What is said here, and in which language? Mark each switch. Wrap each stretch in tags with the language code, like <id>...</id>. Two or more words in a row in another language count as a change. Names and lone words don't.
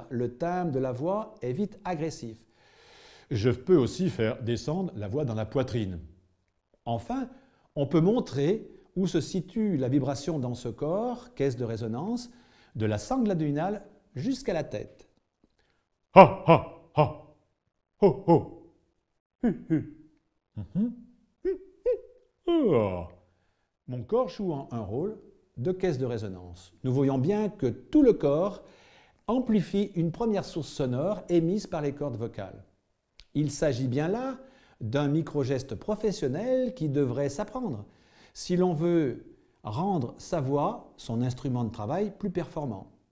<fr>Le timbre de la voix est vite agressif. Je peux aussi faire descendre la voix dans la poitrine. Enfin, on peut montrer où se situe la vibration dans ce corps, caisse de résonance, de la sangle addominale jusqu'à la tête. Ha ha ha, ho ho, hu hu. Mon corps joue un rôle de caisse de résonance. Nous voyons bien que tout le corps amplifie une première source sonore émise par les cordes vocales. Il s'agit bien là d'un micro-geste professionnel qui devrait s'apprendre si l'on veut rendre sa voix, son instrument de travail, plus performant.</fr>